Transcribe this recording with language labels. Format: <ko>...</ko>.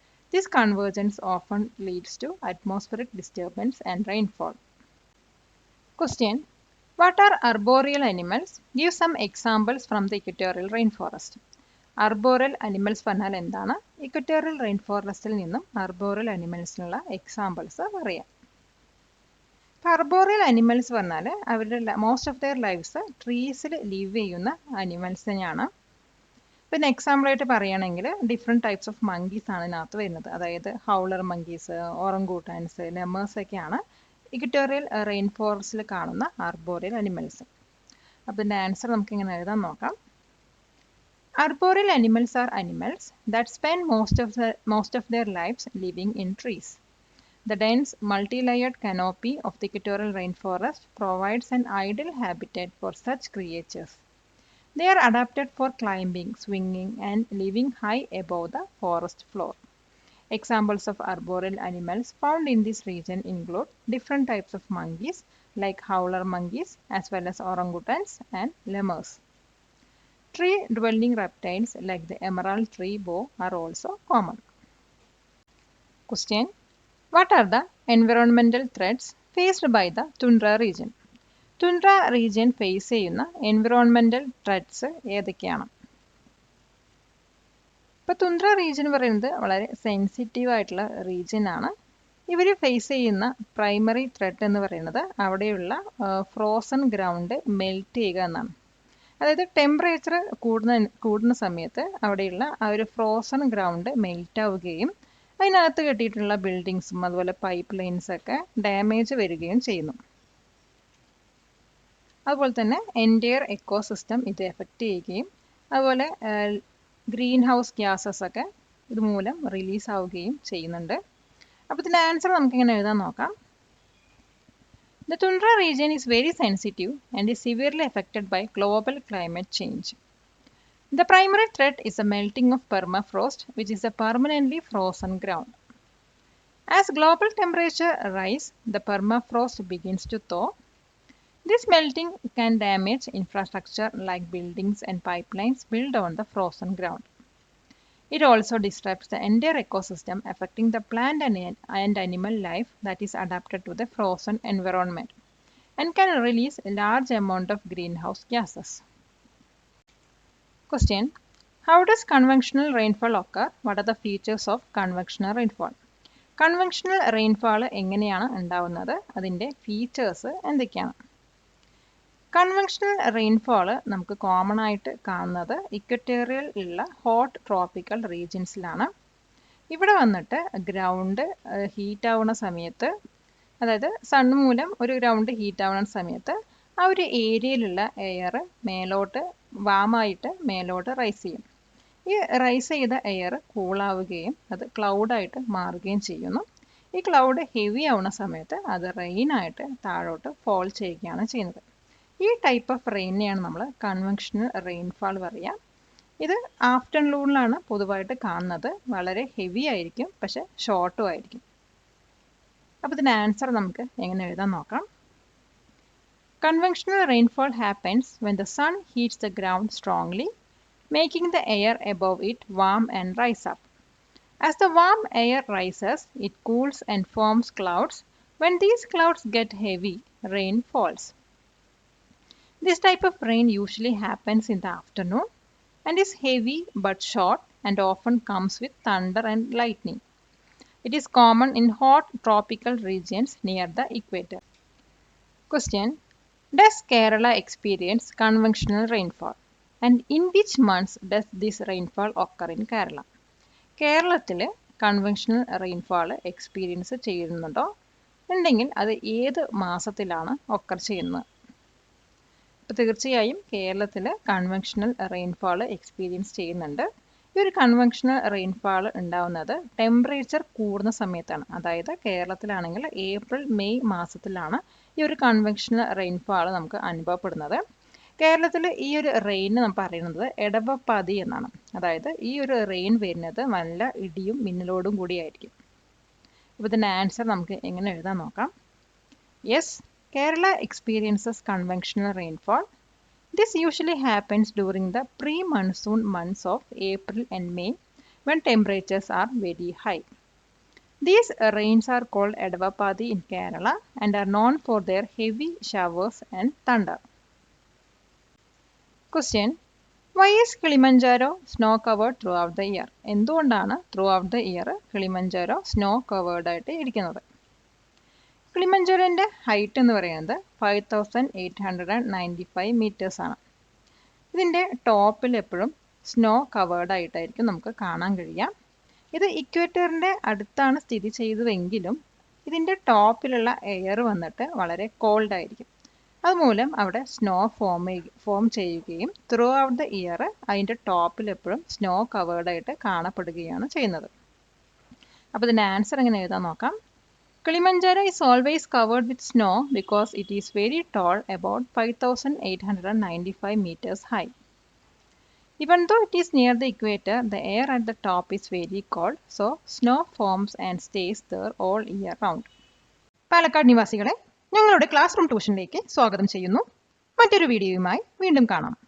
<en>This convergence often leads to atmospheric disturbance and rainfall. Question. What are arboreal animals? Give some examples from the equatorial rainforest.</en> <ml>അർബോറൽ animals പറഞ്ഞാൽ എന്താണ്? Equatorial rain ഫോറസ്റ്റിൽ നിന്നും അർബോറൽ അനിമൽസിനുള്ള examples പറയാം. ഇപ്പോൾ അർബോറൽ animals പറഞ്ഞാൽ അവരുടെ most of their lives ട്രീസിൽ live ചെയ്യുന്ന animals തന്നെയാണ്. പിന്നെ എക്സാമ്പിളായിട്ട് പറയുകയാണെങ്കിൽ ഡിഫറെൻറ്റ് ടൈപ്സ് ഓഫ് മങ്കീസ് ആണ് ഇതിനകത്ത് വരുന്നത്. അതായത് ഹൗളർ മങ്കീസ്, ഓറംഗൂട്ടാൻസ്, ലെമേഴ്സ് ഒക്കെയാണ് ഇക്വറ്റോറിയൽ റെയിൻ ഫോറസ്റ്റിൽ കാണുന്ന അർബോറിയൽ അനിമൽസ്. അപ്പോൾ ഇതിൻ്റെ ആൻസർ നമുക്ക് ഇങ്ങനെ എഴുതാൻ നോക്കാം.</ml> <en>Arboreal animals are animals that spend most of their lives living in trees. The dense, multi-layered canopy of the equatorial rainforest provides an ideal habitat for such creatures. They are adapted for climbing, swinging, and living high above the forest floor. Examples of arboreal animals found in this region include different types of monkeys like howler monkeys as well as orangutans and lemurs. Tree-dwelling reptiles like the emerald tree boa are also common. Question. What are the environmental threats faced by the tundra region? Tundra region face</en> <ml>ചെയ്യുന്ന</ml> <en>environmental threats</en> <ml>ഏതൊക്കെയാണ്? ഇപ്പോൾ തുന്ദ്ര region പറയുന്നത് വളരെ sensitive ആയിട്ടുള്ള region ആണ്. ഇവർ face ചെയ്യുന്ന primary threat എന്ന് പറയുന്നത് അവിടെയുള്ള ഫ്രോസൺ ഗ്രൗണ്ട് മെൽറ്റ് ചെയ്യുക എന്നാണ്. അതായത് ടെമ്പറേച്ചർ കൂടുന്ന സമയത്ത് അവിടെയുള്ള ആ ഒരു ഫ്രോസൺ ഗ്രൗണ്ട് മെൽറ്റ് ആവുകയും അതിനകത്ത് കെട്ടിയിട്ടുള്ള ബിൽഡിങ്സും അതുപോലെ പൈപ്പ് ലൈൻസൊക്കെ ഡാമേജ് വരികയും ചെയ്യുന്നു. അതുപോലെ തന്നെ എൻറ്റയർ എക്കോസിസ്റ്റം ഇത് എഫക്റ്റ് ചെയ്യുകയും അതുപോലെ ഗ്രീൻ ഹൗസ് ഗ്യാസസ് ഒക്കെ ഇതുമൂലം റിലീസ് ആവുകയും ചെയ്യുന്നുണ്ട്. അപ്പോൾ ഇതിൻ്റെ ആൻസർ നമുക്കിങ്ങനെ എഴുതാൻ നോക്കാം.</ml> <en>The tundra region is very sensitive and is severely affected by global climate change. The primary threat is the melting of permafrost, which is a permanently frozen ground. As global temperature rise, the permafrost begins to thaw. This melting can damage infrastructure like buildings and pipelines built on the frozen ground. It also disrupts the entire ecosystem, affecting the plant and animal life that is adapted to the frozen environment and can release a large amount of greenhouse gases. Question. How does convectional rainfall occur? What are the features of convectional rainfall?</en> <ml>Conventional rainfall എങ്ങനെയാണ് ഉണ്ടാവുന്നത്, അതിൻ്റെ features എന്തൊക്കെയാണ്? Conventional rainfall നമുക്ക് common ആയിട്ട് കാണുന്നത് equatorial ഉള്ള hot tropical റീജിയൻസിലാണ്. ഇവിടെ വന്നിട്ട് ഗ്രൗണ്ട് ഹീറ്റ് ആവുന്ന സമയത്ത്, അതായത് സൺ മൂലം ഒരു ഗ്രൗണ്ട് ഹീറ്റ് ആവുന്ന സമയത്ത് ആ ഒരു ഏരിയയിലുള്ള എയർ മേലോട്ട് വാമായിട്ട് മേലോട്ട് റൈസ് ചെയ്യും. ഈ റൈസ് ചെയ്ത എയർ കൂളാവുകയും അത് ക്ലൗഡായിട്ട് മാറുകയും ചെയ്യുന്നു. ഈ ക്ലൗഡ് ഹെവി ആവുന്ന സമയത്ത് അത് റെയിനായിട്ട് താഴോട്ട് ഫോൾ ചെയ്യുകയാണ് ചെയ്യുന്നത്. ഈ ടൈപ്പ് ഓഫ് റെയിനെയാണ് നമ്മൾ കൺവെൻഷണൽ റെയിൻഫാൾ പറയുക. ഇത് ആഫ്റ്റർനൂണിലാണ് പൊതുവായിട്ട് കാണുന്നത്. വളരെ ഹെവി ആയിരിക്കും, പക്ഷെ ഷോർട്ടും ആയിരിക്കും. അപ്പോൾ ഇതിൻ്റെ ആൻസർ നമുക്ക് എങ്ങനെ എഴുതാൻ നോക്കാം.</ml> <en>Conventional rainfall happens when the sun heats the ground strongly, making the air above it warm and rise up. As the warm air rises, it cools and forms clouds. When these clouds get heavy, rain falls. This type of rain usually happens in the afternoon and is heavy but short and often comes with thunder and lightning. It is common in hot tropical regions near the equator. Question: Does Kerala experience convectional rainfall? And in which months does this rainfall occur in Kerala?</en> <ml>കേരളത്തിൽ conventional rainfall experience ചെയ്യുന്നുണ്ടോ? ഉണ്ടെങ്കിൽ അത് ഏത് മാസത്തിലാണ് occur ചെയ്യുന്നത്? അപ്പോൾ തീർച്ചയായും കേരളത്തിൽ കൺവെൻഷണൽ റെയിൻഫാൾ എക്സ്പീരിയൻസ് ചെയ്യുന്നുണ്ട്. ഈ ഒരു കൺവെൻഷണൽ റെയിൻഫാൾ ഉണ്ടാവുന്നത് ടെമ്പറേച്ചർ കൂടുന്ന സമയത്താണ്. അതായത് കേരളത്തിലാണെങ്കിൽ ഏപ്രിൽ മെയ് മാസത്തിലാണ് ഈ ഒരു കൺവെൻഷണൽ റെയിൻഫാൾ നമുക്ക് അനുഭവപ്പെടുന്നത്. കേരളത്തിൽ ഈ ഒരു റെയിന് നമ്മൾ പറയുന്നത് എടവപ്പാതി എന്നാണ്. അതായത് ഈ ഒരു റെയിൻ വരുന്നത് നല്ല ഇടിയും മിന്നലോടും കൂടിയായിരിക്കും. അപ്പോൾ ഇതിൻ്റെ ആൻസർ നമുക്ക് എങ്ങനെ എഴുതാൻ നോക്കാം.</ml> <en>Yes, Kerala experiences conventional rainfall. This usually happens during the pre-monsoon months of April and May when temperatures are very high. These rains are called Edavapadi in Kerala and are known for their heavy showers and thunder. Question: Why is Kilimanjaro snow covered throughout the year?</en> <ml>എന്തുകൊണ്ടാണ്</ml> <en>throughout the year</en> <ml>Kilimanjaro snow covered ആയിട്ട് ഇരിക്കുന്നത്? കിളിമഞ്ചാരോൻ്റെ height എന്ന് പറയുന്നത് 5895 metres ആണ്. ഇതിൻ്റെ ടോപ്പിൽ എപ്പോഴും snow covered ആയിട്ടായിരിക്കും നമുക്ക് കാണാൻ കഴിയുക. ഇത് ഇക്വേറ്ററിൻ്റെ അടുത്താണ് സ്ഥിതി ചെയ്തതെങ്കിലും ഇതിൻ്റെ ടോപ്പിലുള്ള എയർ വന്നിട്ട് വളരെ കോൾഡ് ആയിരിക്കും. അതുമൂലം അവിടെ സ്നോ ഫോം ചെയ്യുകയും ത്രൂ ഔട്ട് ദ ഇയർ അതിൻ്റെ ടോപ്പിൽ എപ്പോഴും സ്നോ കവേർഡ് ആയിട്ട് കാണപ്പെടുകയാണ് ചെയ്യുന്നത്. അപ്പോൾ ഇതിൻ്റെ ആൻസർ എങ്ങനെ എഴുതാൻ നോക്കാം.</ml> <en>Kilimanjaro is always covered with snow because it is very tall, about 5895 meters high. Even though it is near the equator, the air at the top is very cold, so snow forms and stays there all year round.</en> <ml>Palakkad നിവാസികളെ, ഞങ്ങളുടെ class room ട്യൂഷനിലേക്ക് സ്വാഗതം ചെയ്യുന്നു. മറ്റൊരു വീഡിയോയുമായി വീണ്ടും കാണാം.</ml>